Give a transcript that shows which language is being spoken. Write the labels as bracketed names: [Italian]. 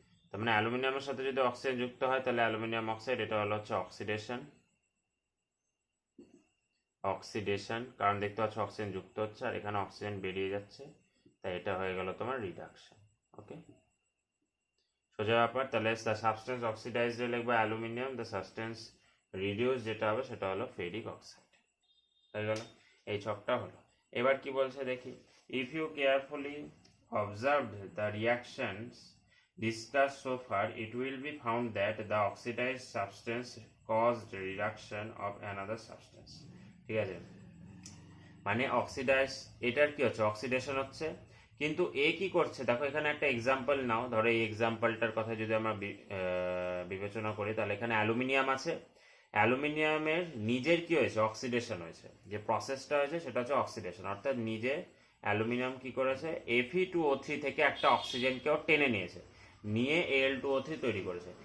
[Bangla] তার মানে অ্যালুমিনিয়ামের সাথে যদি অক্সিজেন যুক্ত হয় তাহলে অ্যালুমিনিয়াম অক্সাইড, এটা হলো হচ্ছে অক্সিডেশন, কারণ দেখতে পাচ্ছ অক্সিজেন যুক্ত হচ্ছে আর এখানে অক্সিজেন বেরিয়ে যাচ্ছে, তাই এটা হয়ে গেল তোমার রিডাকশন। ওকে, সোজা ব্যাপার। তাহলে দ্য সাবস্টেন্স অক্সিডাইজড লিখবে অ্যালুমিনিয়াম, দ্য সাবস্টেন্স রিডিউস যেটা হবে সেটা হলো ফেরিক অক্সাইড। হয়ে গেল, এই ছকটা হলো। এবার কি বলছে দেখি, [English] If you carefully observe the reactions discussed so far, it will be found that the oxidized substance caused reduction of another substance। [Bangla] ঠিক আছে, মানে অক্সিডাইজ, এটার কি হচ্ছে অক্সিডেশন হচ্ছে, কিন্তু এ কি করছে দেখো, এখানে একটা এক্সাম্পল নাও, ধরো এই এক্সাম্পলটার কথা যদি আমরা বিবেচনা করি, তাহলে এখানে অ্যালুমিনিয়াম আছে, অ্যালুমিনিয়ামের নিজের কি হয়েছে অক্সিডেশন হয়েছে, যে প্রসেসটা হয়েছে সেটা হচ্ছে অক্সিডেশন, অর্থাৎ নিজে অ্যালুমিনিয়াম কি করেছে Fe2O3 থেকে একটা অক্সিজেনকেও টেনে নিয়েছে, নিয়ে Al2O3 তৈরি করেছে।